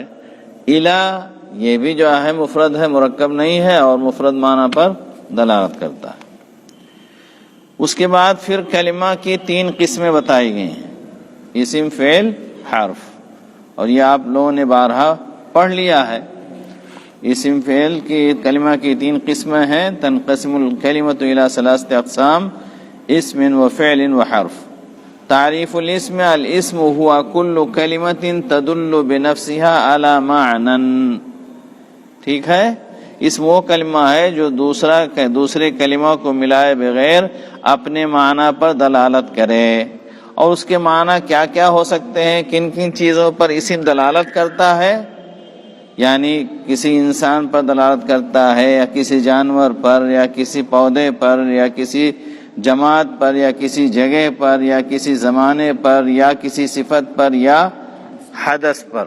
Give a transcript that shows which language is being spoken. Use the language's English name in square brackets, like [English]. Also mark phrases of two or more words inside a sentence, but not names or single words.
[Urdu] الی یہ بھی جو ہے مفرد ہے، مرکب نہیں ہے، اور مفرد معنی پر دلالت کرتا ہے۔ اس کے بعد پھر کلمہ کی 3 قسمیں بتائی گئی ہیں، اسم، فعل، حرف، اور یہ آپ لوگوں نے بارہا پڑھ لیا ہے۔ اسم فعل کی کلمہ کی 3 قسمیں ہیں۔ [Arabic] تنقسم الکلمۃ الی 3 اقسام، اسم و فعل و حرف۔ تعریف الاسم، الاسم هو كل کلمۃ تدل بنفسها على معنى۔ [Urdu] ٹھیک ہے، اسم وہ کلمہ ہے جو دوسرے کلمہ کو ملائے بغیر اپنے معنی پر دلالت کرے۔ اور اس کے معنی کیا کیا ہو سکتے ہیں، کن کن چیزوں پر اسم دلالت کرتا ہے، یعنی کسی انسان پر دلالت کرتا ہے، یا کسی جانور پر، یا کسی پودے پر، یا کسی جماعت پر، یا کسی جگہ پر، یا کسی زمانے پر، یا کسی صفت پر، یا حدث پر۔